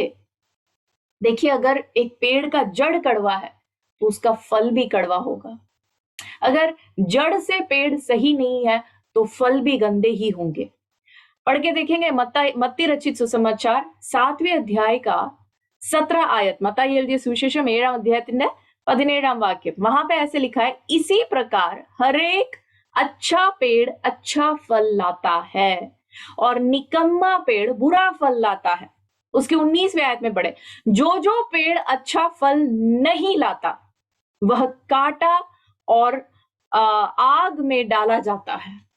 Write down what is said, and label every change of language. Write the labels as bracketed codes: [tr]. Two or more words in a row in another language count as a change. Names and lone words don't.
[hi] देखिए, अगर एक पेड़ का जड़ कड़वा है तो उसका फल भी कड़वा होगा। अगर जड़ से पेड़ सही नहीं है तो फल भी गंदे ही होंगे। पढ़ के देखेंगे मत्ती रचित सुसमाचार 7वें अध्याय का 17 आयत। [ml] मत्ताई एഴുതിയ സുവിശേഷം 7ാം അധ്യായത്തിന്റെ 17ാം വാക്യം। [hi] वहां पे ऐसे लिखा है, इसी प्रकार हरेक अच्छा पेड़ अच्छा फल लाता है और निकम्मा पेड़ बुरा फल लाता है। उसके 19वें आयत में पढ़े, जो पेड़ अच्छा फल नहीं लाता वह काटा और आग में डाला जाता है।